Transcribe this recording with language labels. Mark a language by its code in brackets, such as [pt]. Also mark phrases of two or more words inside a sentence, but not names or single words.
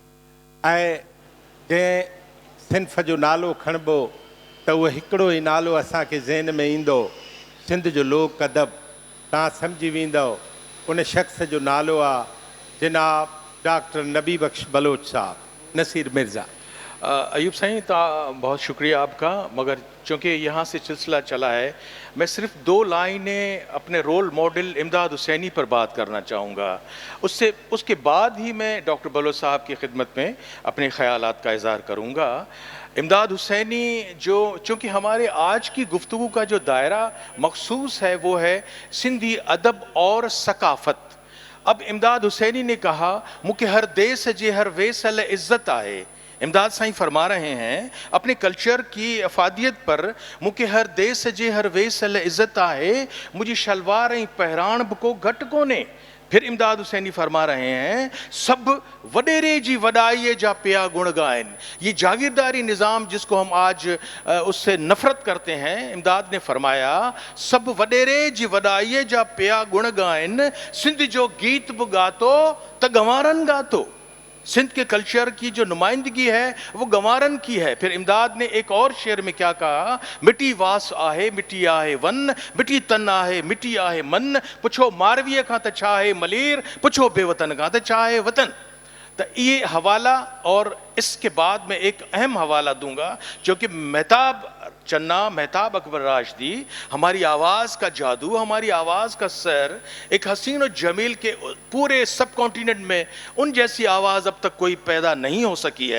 [sd] ऐं जंहिं सिंफ़ जो नालो खणिबो त उहो हिकिड़ो ई नालो असांखे ज़हन में ईंदो, सिंध जो लोक अदब। तव्हां सम्झी वेंदव उन शख़्स जो नालो आहे जनाब डॉक्टर नबी बख्श बलोच साहब, नसीर मिर्ज़ा। [ur] ایوب سائیں بہت شکریہ آپ کا، مگر چونکہ یہاں سے سلسلہ چلا ہے، میں صرف 2 لائنیں اپنے [en] role model [ur] امداد حسینی پر بات کرنا چاہوں گا. اس کے بعد ہی میں ڈاکٹر بلوچ صاحب کی خدمت میں اپنے خیالات کا اظہار کروں گا. امداد حسینی جو، چونکہ ہمارے آج کی گفتگو کا جو دائرہ مخصوص ہے وہ ہے سندھی ادب اور ثقافت. اب امداد حسینی نے کہا [sd] मुझे हर देश जे हर वेसल इज़्ज़त आहे। [ur] امداد سائیں فرما رہے ہیں اپنے کلچر کی افادیت پر [sd] मुझे हर देश जे हर वेसल इज़्ज़त आहे, मुझी शलवार ऐं पहराण को घट कोने। [ur] پھر امداد حسینی فرما رہے ہیں [sd] सब वडेरे जी वडाई जा पिया गुण गायन। [ur] یہ جاگیرداری نظام جس کو ہم آج اس سے نفرت کرتے ہیں، امداد نے فرمایا [sd] सब वडेरे जी वडाई जा पिया गुण गायन, सिंध जो गीत बि गातो त गंवारन गातो। [ur] سندھ کے کلچر کی جو نمائندگی ہے وہ گنوارن کی ہے. پھر امداد نے ایک اور شعر میں کیا کہا, [sd] मिट्टी वास आहे मिट्टी आहे वन, मिट्टी तन आहे मिट्टी आहे मन, पुछो मारवीअ खां त छा आहे मलीर, पुछो बेवतन खां त छा आहे वतन। [ur] تو یہ حوالہ، اور اس کے بعد میں ایک اہم حوالہ دوں گا جو کہ مہتاب چنا، مہتاب اکبر راشدی، ہماری آواز کا جادو، ہماری آواز کا سر، ایک حسین اور جمیل کے پورے [en] sub continent [ur] میں ان جیسی آواز اب تک کوئی پیدا نہیں ہو سکی ہے.